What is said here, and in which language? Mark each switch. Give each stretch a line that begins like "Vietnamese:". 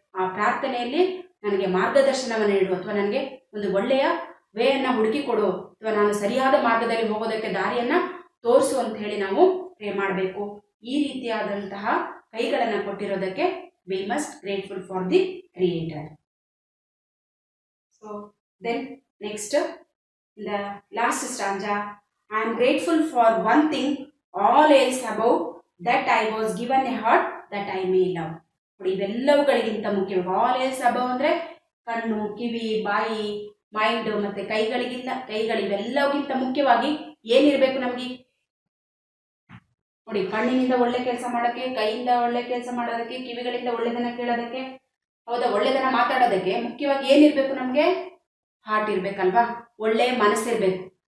Kannada: ಆ ಪ್ರಾರ್ಥನೆಯಲ್ಲಿ ನನಗೆ ಮಾರ್ಗದರ್ಶನವನ್ನು ನೀಡು, ಅಥವಾ ನನಗೆ ಒಂದು ಒಳ್ಳೆಯ ವೇಯನ್ನು ಹುಡುಕಿಕೊಡು, ಅಥವಾ ನಾನು ಸರಿಯಾದ ಮಾರ್ಗದಲ್ಲಿ ಹೋಗೋದಕ್ಕೆ ದಾರಿಯನ್ನು ತೋರಿಸು ಅಂತ ಹೇಳಿ ನಾವು ಪ್ರೇ ಮಾಡಬೇಕು. ಈ ರೀತಿಯಾದಂತಹ ಕೈಗಳನ್ನು ಕೊಟ್ಟಿರೋದಕ್ಕೆ
English: We must grateful for the creator. So then next the last stanza, I am grateful for one thing, all else above, that I was given a heart that I may love.
Kannada: ನೋಡಿ, ಇವೆಲ್ಲವುಗಳಿಗಿಂತ ಮುಖ್ಯವಾಗಿ
English: all else above
Kannada: ಅಂದರೆ ಕಣ್ಣು, ಕಿವಿ, ಬಾಯಿ, mind ಮತ್ತು ಕೈಗಳಿವೆಲ್ಲವುಗಿಂತ ಮುಖ್ಯವಾಗಿ ಏನಿರಬೇಕು ನಮಗೆ? ನೋಡಿ, ಕಣ್ಣಿನಿಂದ ಒಳ್ಳೆ ಕೆಲಸ ಮಾಡೋಕ್ಕೆ, ಕೈಯಿಂದ ಒಳ್ಳೆ ಕೆಲಸ ಮಾಡೋದಕ್ಕೆ, ಕಿವಿಗಳಿಂದ ಒಳ್ಳೆದನ್ನು ಕೇಳೋದಕ್ಕೆ, ಹೌದಾ, ಒಳ್ಳೆದನ್ನು ಮಾತಾಡೋದಕ್ಕೆ ಮುಖ್ಯವಾಗಿ ಏನಿರಬೇಕು ನಮಗೆ? ಹಾರ್ಟ್ ಇರಬೇಕಲ್ವಾ? ಒಳ್ಳೆಯ ಮನಸ್ಸಿರಬೇಕು.